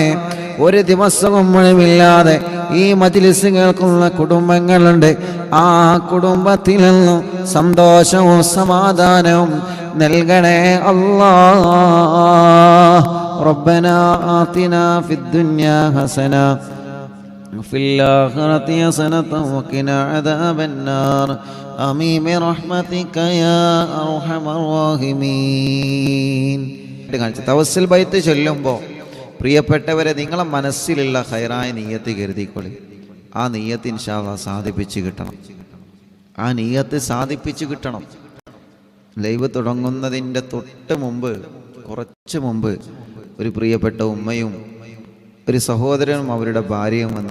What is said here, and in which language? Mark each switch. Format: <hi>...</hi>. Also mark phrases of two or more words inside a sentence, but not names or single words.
<ml>ഒരു ദിവസവും മുഴുവില്ലാതെ ഈ മജ്‌ലിസ് കേൾക്കുന്ന കുടുംബങ്ങളുണ്ട്. ആ കുടുംബത്തിൽ നിന്നും സന്തോഷവും സമാധാനവും നൽകണേ അല്ലാഹ്.</ml> <ar>ربنا آتنا في الدنيا حسنة وفي الآخرة حسنة وقنا عذاب النار آمين برحمتك يا أرحم الراحمين.</ar> <ml>തവസ്സുൽ ബൈത്ത് ചൊല്ലുമ്പോൾ പ്രിയപ്പെട്ടവരെ, നിങ്ങളെ മനസ്സിലുള്ള ഖൈറായ നിയ്യത്ത് കരുതിക്കൊള്ളി. ആ നിയ്യത്ത്</ml> <ar>إن شاء الله</ar> <ml>സാധിപ്പിച്ച് കിട്ടണം. ആ നിയ്യത്ത് സാധിപ്പിച്ച് കിട്ടണം. ലൈവ് തുടങ്ങുന്നതിൻ്റെ തൊട്ട് മുമ്പ്, കുറച്ച് മുമ്പ്, ഒരു പ്രിയപ്പെട്ട ഉമ്മയും ഒരു സഹോദരനും അവരുടെ ഭാര്യയും വന്നു.</ml>